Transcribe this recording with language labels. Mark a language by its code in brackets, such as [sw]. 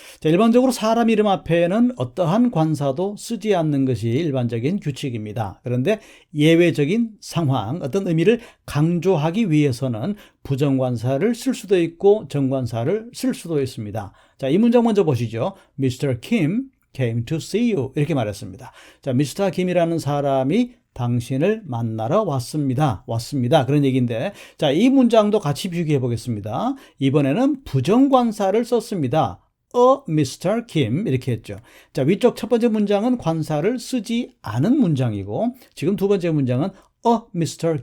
[ko] 자, 일반적으로 사람 이름 앞에는 어떠한 관사도 쓰지 않는 것이 일반적인 규칙입니다. 그런데 예외적인 상황, 어떤 의미를 강조하기 위해서는 부정관사를 쓸 수도 있고 정관사를 쓸 수도 있습니다. 자, 이 문장 먼저 보시죠. Mr. [en] Kim came to see you, [ko] 이렇게 말했습니다. 자, Mr. Kim이라는 사람이 당신을 만나러 왔습니다. 그런 얘기인데, 자, 이 문장도 같이 비교해 보겠습니다. 이번에는 부정관사를 썼습니다. A Mr. Kim 이렇게 했죠. 자, 위쪽 첫 번째 문장은 관사를 쓰지 않은 문장이고 지금 두 번째 문장은 A Mr.